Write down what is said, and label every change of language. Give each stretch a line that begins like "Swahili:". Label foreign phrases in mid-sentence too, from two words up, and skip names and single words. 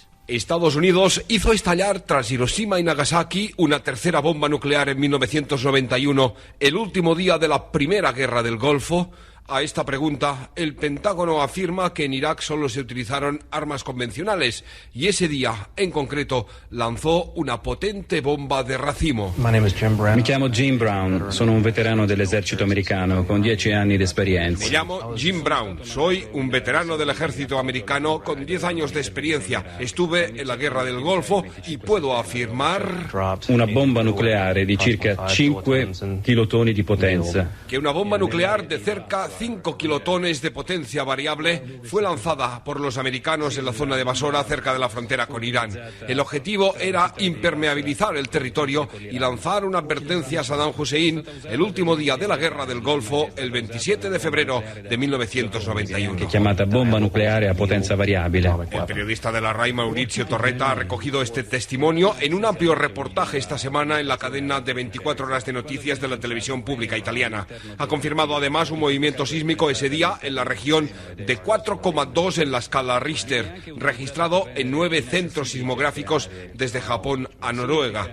Spanish: Estados Unidos hizo estallar tras Hiroshima y Nagasaki una tercera bomba nuclear en 1991, el último día de la Primera Guerra del Golfo. A esta pregunta, el Pentágono afirma que en Irak solo se utilizaron armas convencionales y ese día, en concreto, lanzó una potente bomba de racimo.
Italian: Mi chiamo Jim Brown, sono un veterano dell'esercito americano con 10 anni di esperienza.
Spanish: Me llamo Jim Brown, soy un veterano del ejército americano con 10 años de experiencia. Estuve en la Guerra del Golfo y puedo afirmar...
Italian: Una bomba nucleare di circa 5 kilotoni di potenza.
Spanish: Que una bomba nuclear de cerca 5 kilotones de potencia variable fue lanzada por los americanos en la zona de Basora, cerca de la frontera con Irán. El objetivo era impermeabilizar el territorio y lanzar una advertencia a Saddam Hussein el último día de la Guerra del Golfo, el 27 de febrero de 1991.
Italian: Chiamata bomba nucleare a potenza variabile.
Spanish: El periodista de la RAI, Maurizio Torretta, ha recogido este testimonio en un amplio reportaje esta semana en la cadena de 24 horas de noticias de la televisión pública italiana. Ha confirmado además un movimiento evento sísmico ese día en la región de 4,2 en la escala Richter, registrado en 9 centros sismográficos desde Japón a Noruega.